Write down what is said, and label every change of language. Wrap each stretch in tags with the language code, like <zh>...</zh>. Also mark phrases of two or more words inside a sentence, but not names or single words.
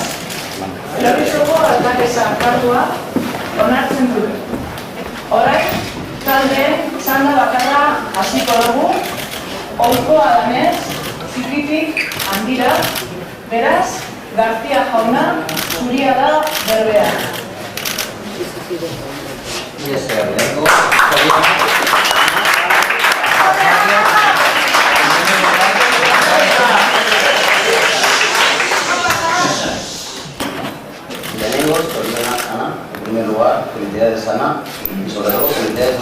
<eu>Lorizoko alkatesa kargua onartzen dut. Orain, taldeen txanda bakarra hasiko dugu, ohikoa danez, txikitik handira, beraz, García jauna, zuria da berbea.</eu> <es>Tenemos Soriana Ana, en primer lugar, felicidades Ana, y sobre todo felicidades a</es>